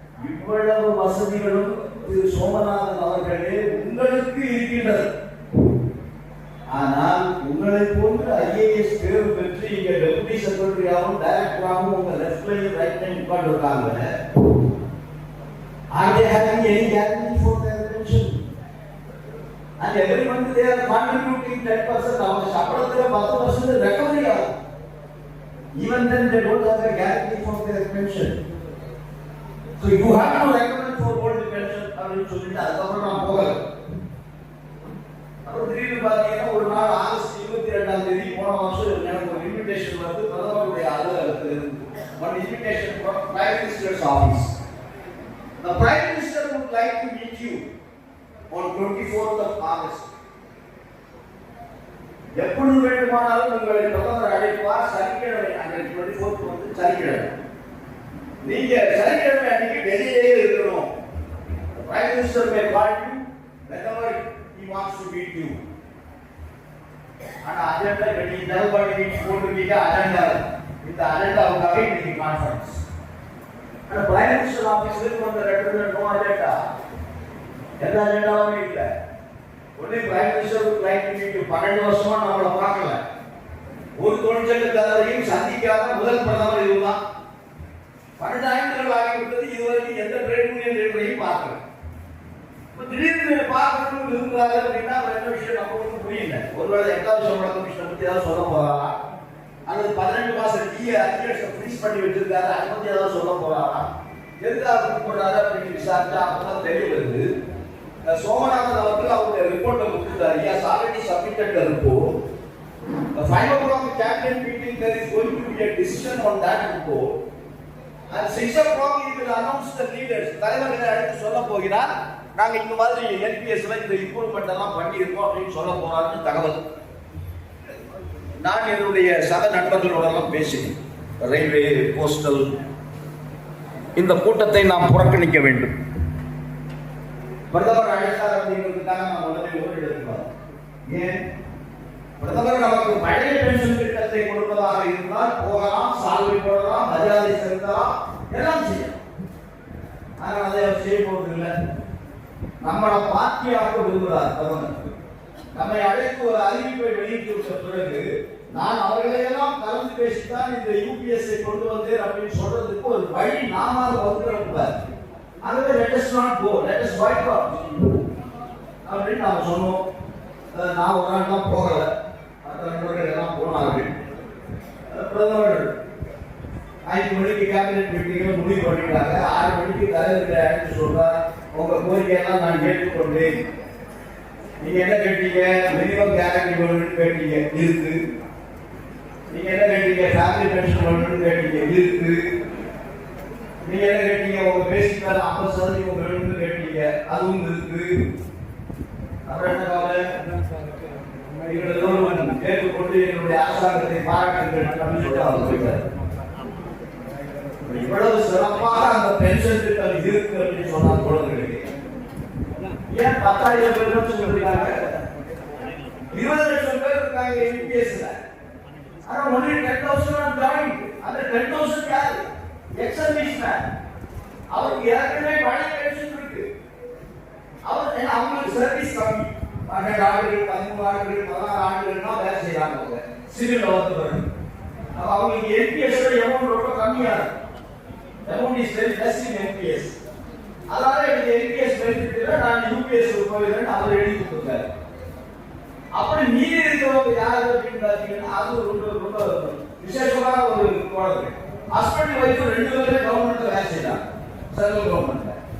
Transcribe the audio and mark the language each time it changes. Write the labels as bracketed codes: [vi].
[ta] இவ்வளவு வசதிகளும் திரு சோமநாதன் அவர்களே உங்களுக்கு இருக்கின்றது. ஆனால் உங்களை போன்ற ஐஏஎஸ் தேர்வு பெற்று இங்க டெபுட்டி செக்ரட்டரியாகவும் டைரக்டராகவும் உங்க லெஃப்ட் லைன் ரைட் லைன் உட்கார்ந்து இருக்காங்க. [en] Are they having any guarantee for their pension? And every month they are contributing 10%. [ta] அவங்க சம்பளத்துல 10% recovery ஆகும். [en] Even then they don't have a guarantee for their pension. So you have to recommend for old pension [ta] அப்படின்னு சொல்லிட்டு அதுக்கப்புறம் நான் போகல. அப்புறம் திடீர்னு பார்த்தீங்கன்னா ஒரு நாள் ஆகஸ்ட் 22ஆம் தேதி போன வருஷம் எனக்கு ஒரு இன்விடேஷன் வந்து பிரதமருடைய அலுவலகத்தில் இருந்து [en] one invitation from Prime Minister's office. The Prime Minister would like to meet you on 24th of August. [ta] எப்பொழுது வேண்டுமானாலும் உங்களை பிரதமர் அழைப்பார். சனிக்கிழமை அன்றைக்கு 24th வந்து சனிக்கிழமை. நீங்க சனிக்கிழமை அன்னைக்கு டெல்லியிலேயே இருக்கணும். [en] Prime Minister may call you whenever he wants to meet you. [ta] ஆனா அஜெண்டா நீ தரபடி மீட் போட்டுட்டீங்க அஜெண்டா. இந்த அஜெண்டாவுக்காக இன்னைக்கு கான்ஃபரன்ஸ். ஆனா பிரைம் மினிஸ்டர் ஆபீஸ்ல வந்த லெட்டர்ல நோ அஜெண்டா. எந்த அஜெண்டாவும் இல்ல. ஒண்ணே பிரைம் மினிஸ்டர் லைக் மீட் 12 வருஷமா நம்மள பார்க்கல. ஒரு தொழிற்சங்கத்தாரையும் சந்திக்காத முதல் பிரதமர் இதுதான். 12 ஆண்டுகள் ஆகிவிட்டது. இதுவரைக்கும் எந்த ட்ரேட் யூனியன் லீடரையும் பார்க்கல. திடீர்னு பார்க்கணும்னு விரும்புறாங்க அப்படின்னா ரெண்டு விஷயம் நமக்கு புரியல. ஒருவேளை 8வது சம்பள கமிஷனை பத்தி ஏதாவது சொல்ல போறாரா, அல்லது 12 மாசம் அட்மினிஸ்ட்ரேஷனை ஃப்ரீஸ் பண்ணி வச்சிருக்காரு அதை பத்தி ஏதாவது சொல்ல போறாரா, எதுக்காக போறாரு அப்படின்னு விசாரிச்சா அப்பதான் தெரிய வருது. சோமநாதன் அவர்கள் அவருடைய ரிப்போர்ட்டை கொடுத்துட்டாரு. [en] Yes, already submitted the report. The 5 o'clock cabinet meeting there is going to be a decision on that report. At 6 o'clock he will announce the leaders. [ta] தலைவர்களை அழைத்து சொல்ல போகிறார். நாங்க இந்த மாதிரி என்பிஎஸ்ல இந்த இம்ப்ரூவ்மெண்ட் எல்லாம் பண்ணி இருக்கோம் அப்படின்னு சொல்ல போறாருன்னு தகவல். நான் என்னுடைய சக நண்பர்களோட எல்லாம் பேசினேன். ரயில்வே, போஸ்டல் இந்த கூட்டத்தை நாம் புறக்கணிக்க வேண்டும். பிரதமர் அழைத்தார் அப்படிங்கிறதுக்காக நாம் உடனே ஓடி எடுத்துக்கலாம். ஏன் பிரதமர் நமக்கு பழைய பென்ஷன் திட்டத்தை கொடுப்பதாக இருந்தால் போகலாம், சால்வை போடலாம், மரியாதை செலுத்தலாம், எல்லாம் செய்யலாம். ஆனால் அதை அவர் செய்ய போவதில்லை. நம்மளை பார்ட்டியாக விரும்புகிறார் பிரதமர். நம்மை அழைத்து ஒரு அறிவிப்பை வெளியிட்டு விட்ட பிறகு நான் அவர்களையெல்லாம் கலந்து பேசித்தான் இந்த யூபிஎஸ்ஐ கொண்டு வந்தேன் அப்படின்னு சொல்றதுக்கு ஒரு வழி நாம வந்துடக்கூடாது. அதுவே [en] let us not go, let us boycott [ta] அப்படின்னு நாம சொன்னோம். நான் ஒரு நாள் தான் போகல, மற்ற நண்பர்கள் எல்லாம் போனார்கள். பிரதமர் 5 மணிக்கு கேபினெட் மீட்டிங்ல முடிவு பண்ணிட்டாங்க. 6 மணிக்கு தலைவர்களை அழைத்து சொல்றார், உங்க கோரிக்கையெல்லாம் நான் கேட்டுக்கொண்டேன். நீங்க என்ன கேட்டீங்க? மினிமம் கேரண்டி வேணும்னு கேட்டீங்க, இருக்கு. நீங்க என்ன கேட்டீங்க? ஃபேமிலி பென்ஷன் வேணும்னு கேட்டீங்க, இருக்கு. நீங்க என்ன கேட்டீங்க? உங்க பேசிக் மேல 50% வேணும்னு கேட்டீங்க, அதுவும் இருக்கு. அப்புறம் என்ன கவலை? இவங்களோடு கேட்டுக்கொண்டு என்னுடைய அரசாங்கத்தை பாராட்டுங்கள் அப்படின்னு சொல்லிட்டு அவர் போயிட்டார். இவ்வளவு சிறப்பாக அந்த பென்ஷன் திட்டம் இருக்கு அப்படின்னு சொன்னா குழந்தைகளுக்கு ஏன் 10,000 பேர் சொல்லிருக்காங்க? 20 லட்சம் பேர் இருக்காங்க யூபிஎஸ்ல. ஆனா [en] only 10,000 are joined. [ta] அந்த 10,000 யாரு? Ex-service man. அவருக்கு ஏற்கனவே பழைய பென்ஷன் இருக்கு. அவங்களுக்கு சர்வீஸ் கம்மி. 12 ஆண்டுகள், 13 ஆண்டுகள், 16 ஆண்டுகள்னா வேலை செய்யறாங்க. சிவில் வளர்த்து அவங்களுக்கு என்பிஎஸ் எமௌண்ட் ரொம்ப கம்மியா இருக்கு. [en] amount is very less in NPS. [ta] அதனால எனக்கு NPS பெனிஃபிட் இல்ல, நான் UPS போயிடுறேன்னு அவர் எழுதி கொடுத்தாரு. அப்படி மீறி இருக்கிறவங்க யாரு அப்படின்னு பார்த்தீங்கன்னா அது ரொம்ப விசேஷமான ஒரு குழந்தை. ஹஸ்பண்ட் ஒய்ஃப் 2 பேருமே கவர்மெண்ட்ல வேலை செய்யறாங்க, சென்ட்ரல் கவர்மெண்ட்ல.